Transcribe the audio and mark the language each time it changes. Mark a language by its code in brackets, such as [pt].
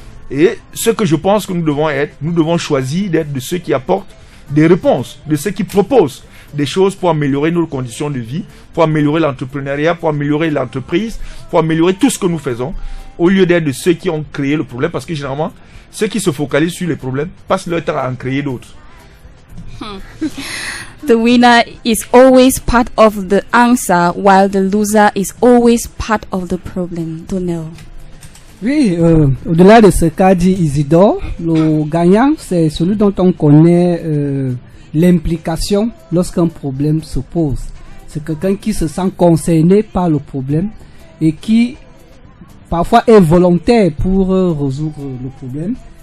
[fr] Et ce que je pense que nous devons être, nous devons choisir d'être de ceux qui apportent des réponses, de ceux qui proposent des choses pour améliorer nos conditions de vie, pour améliorer l'entrepreneuriat, pour améliorer l'entreprise, pour améliorer tout ce que nous faisons. au lieu d'être de ceux qui ont créé le problème, parce que généralement, ceux qui se focalisent sur les problèmes passent leur temps à en créer d'autres. [en] The winner is always part of the answer, while the loser is always part of the problem. [fr] Donnell. Oui, au-delà de ce qu'a dit Isidore, le gagnant, c'est celui dont on connaît l'implication lorsqu'un problème se pose. C'est quelqu'un qui se sent concerné par le problème et qui parfois est volontaire pour résoudre le problème.